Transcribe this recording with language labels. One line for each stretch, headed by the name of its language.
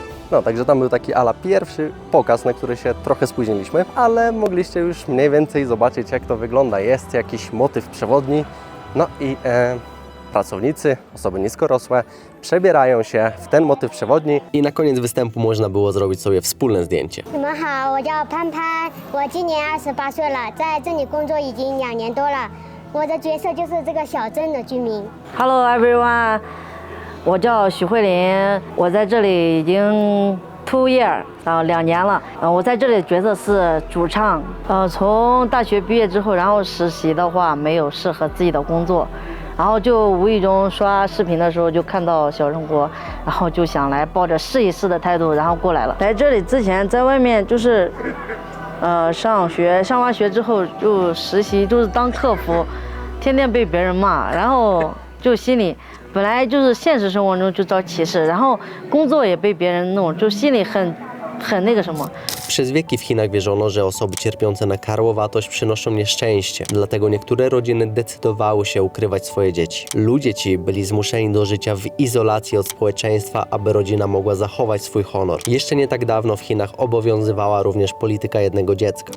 Polish: No, także tam był taki ala pierwszy pokaz, na który się trochę spóźniliśmy, ale mogliście już mniej więcej zobaczyć, jak to wygląda. Jest jakiś motyw przewodni, no i pracownicy, osoby niskorosłe przebierają się w ten motyw przewodni i na koniec występu można było zrobić sobie wspólne zdjęcie.
Chinese: 你们好，我叫潘潘，我今年28岁了，在这里工作已经2年多了。我的角色就是这个小镇的居民。
English: Hello everyone，
Chinese: 我叫许慧琳，我在这里已经2 year，然后2年了。我在这里的角色是主唱。从大学毕业之后，然后实习的话没有适合自己的工作，然后就无意中刷视频的时候就看到小生活，然后就想来抱着试一试的态度，然后过来了。来这里之前在外面就是。上完学之后就实习，就是当客服，天天被别人骂，然后就心里本来就是现实生活中就遭歧视，然后工作也被别人弄，就心里很那个什么。
Polish: Przez wieki w Chinach wierzono, że osoby cierpiące na karłowatość przynoszą nieszczęście. Dlatego niektóre rodziny decydowały się ukrywać swoje dzieci. Ludzie ci byli zmuszeni do życia w izolacji od społeczeństwa, aby rodzina mogła zachować swój honor. Jeszcze nie tak dawno w Chinach obowiązywała również polityka jednego dziecka.